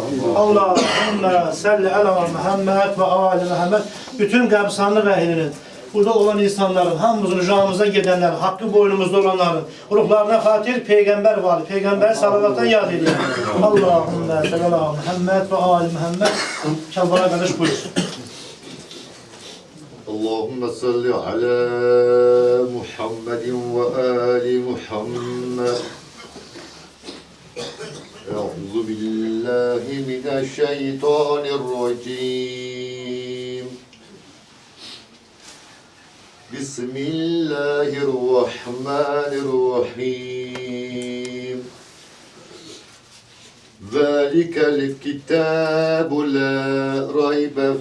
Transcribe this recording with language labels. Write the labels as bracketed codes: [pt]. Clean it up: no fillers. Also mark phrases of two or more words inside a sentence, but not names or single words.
[ar] اللهم صل على محمد وآل محمد. [az] Bütün qəbristanlıq əhlinin, burada olan insanların, hamımızın rücamıza gedənlərin, haqqı boynumuzda olanların ruhlarına xatir Peyğəmbər vali, Peyğəmbər salavatdan yad edək. [ar] اللهم صل على محمد وآل محمد. [az] Kəlbala qardaş buyursun. [ar] اللهم صل على محمد وآل محمد أعوذ بالله من الشيطان الرجيم بسم الله الرحمن الرحيم ذلك الكتاب لا ريب